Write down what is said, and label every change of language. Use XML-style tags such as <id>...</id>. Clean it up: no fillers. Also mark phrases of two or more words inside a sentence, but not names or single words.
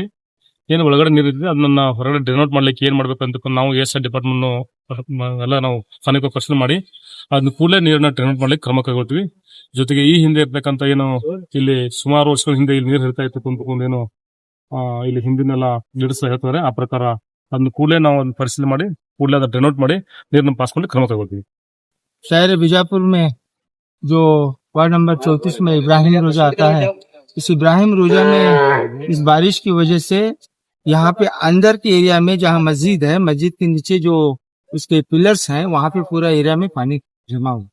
<kn>ಏನು ಒಳಗಡೆ ನೀರು ಇದ್ರೆ ಅದನ್ನ ಹೊರಗಡೆ ಡ್ರೈನೌಟ್ ಮಾಡ್ಲಿಕ್ಕೆ ಏನ್ ಮಾಡ್ಬೇಕು ಅಂತ ನಾವು ASI ಡಿಪಾರ್ಟ್ಮೆಂಟ್ ಎಲ್ಲ ನಾವು ಸ್ಥಾನಿಕವಾಗಿ ಪರಿಶೀಲನೆ ಮಾಡಿ ಅದನ್ನ ಕೂಡಲೇ ನೀರನ್ನ ಡ್ರೈನೌಟ್ ಮಾಡ್ಲಿಕ್ಕೆ ಕ್ರಮ ಕೈಗೊಳ್ತೀವಿ. ಜೊತೆಗೆ ಈ ಹಿಂದೆ ಇರ್ತಕ್ಕಂಥ ಏನು ಇಲ್ಲಿ ಸುಮಾರು ವರ್ಷಗಳ ಹಿಂದೆ ಇಲ್ಲಿ ನೀರು ಹರಿತಾ ಇತ್ತು ಕುಂತ್ಕೊಂಡೇನು ಇಲ್ಲಿ ಹಿಂದಿನೆಲ್ಲ ಲೀಡರ್ಸ್ ಹೇಳ್ತಾರೆ, ಆ ಪ್ರಕಾರ ಅದನ್ನ ಕೂಡಲೇ ನಾವು ಪರಿಶೀಲನೆ ಮಾಡಿ ಕೂಡಲೇ ಅದನ್ನ ಡ್ರೈನೌಟ್ ಮಾಡಿ ನೀರನ್ನ ಪಾಸ್ ಮಾಡಿ ಕ್ರಮ ಕೈಗೊಳ್ತೀವಿ.</kn> <hi>शहर बीजापुर में जो</hi> <en>ward number</en> <hi>34 में इब्राहिम रोजा आता है, इस इब्राहिम रोजा में इस बारिश की वजह से यहाँ पे अंदर के एरिया में जहाँ मस्जिद है, मस्जिद के नीचे जो उसके पिलर्स हैं, वहाँ पे पूरा एरिया में पानी जमा हुआ।</hi>